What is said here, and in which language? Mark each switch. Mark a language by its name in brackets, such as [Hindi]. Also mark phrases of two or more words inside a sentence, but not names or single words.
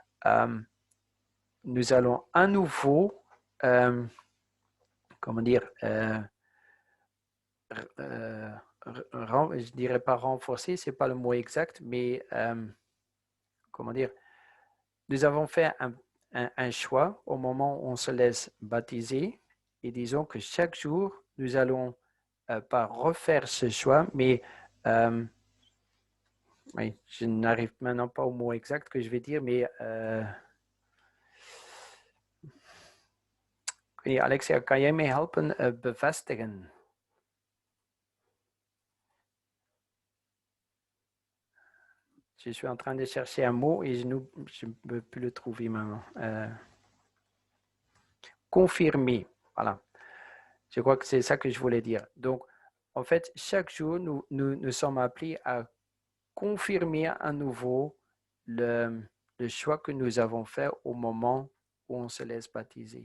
[French] allons à nouveau je dirais pas renforcer, c'est pas le mot exact, mais nous avons fait un choix au moment où on se laisse baptiser et disons que chaque jour, nous allons pas refaire ce choix, mais oui, je n'arrive maintenant pas au mot exact que je vais dire, mais Alexia, [Dutch] kan jij mij helpen bevestigen? [French] Je suis en train de chercher un mot et je ne peux plus le trouver maintenant. Confirmer, voilà. Je crois que c'est ça que je voulais dire. Donc, en fait, chaque jour, nous sommes appelés à confirmer à nouveau le choix que nous avons fait au moment où on se laisse baptiser.